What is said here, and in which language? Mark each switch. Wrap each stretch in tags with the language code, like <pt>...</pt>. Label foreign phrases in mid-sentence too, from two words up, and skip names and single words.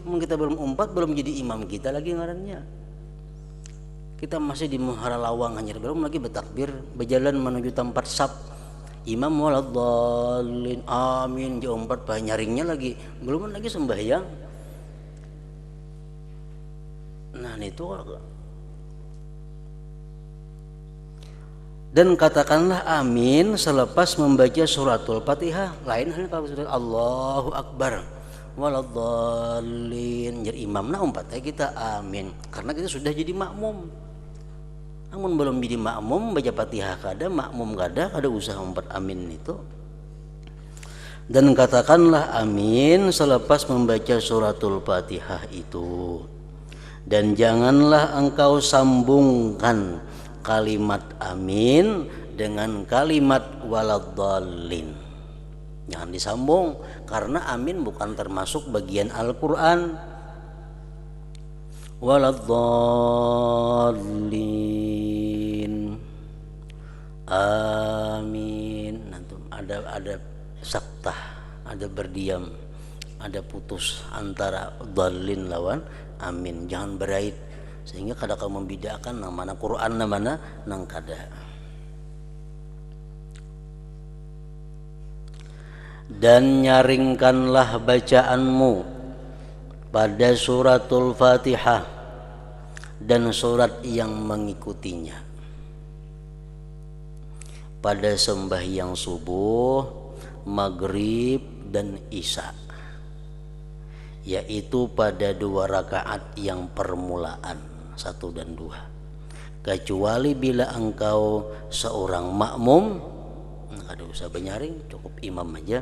<bjn>Kita belum umpat, belum jadi imam kita lagi ngarannya. Kita masih di muhara lawang, hanya belum lagi bertakbir, berjalan menuju tempat sab. Imam</bjn> <ar>ولا الضالين آمين,</ar> <bjn>dia umpat nyaringnya lagi, belum lagi sembahyang.</bjn> <id>Nah itu, dan katakanlah amin selepas membaca suratul Fatihah.</id> <bjn>Lain halnya kalau sudah</bjn> <ar>الله أكبر ولا الضالين,</ar> <bjn>jadi imam nah umpatnya kita amin karena kita sudah jadi makmum. Namun belum jadi makmum baca Fatihah kada, makmum kada usah umpat amin itu.</bjn> <id>Dan katakanlah amin selepas membaca suratul Fatihah itu. Dan janganlah engkau sambungkan kalimat amin dengan kalimat waladdallin. Jangan disambung, karena amin bukan termasuk bagian Al-Quran.</id> <ar>ولا الضالين آمين.</ar> <bjn>Nanti ada saktah, ada berdiam, ada putus antara dallin lawan amin. Jangan berait sehingga kada kamu membedakan namana Quran namana nang kada.</bjn> <id>Dan nyaringkanlah bacaanmu pada suratul Fatihah dan surat yang mengikutinya pada sembahyang subuh, maghrib dan isya, yaitu pada 2 rakaat yang permulaan 1 dan 2, kecuali bila engkau seorang makmum, ada usah benyaring, cukup imam aja.</id>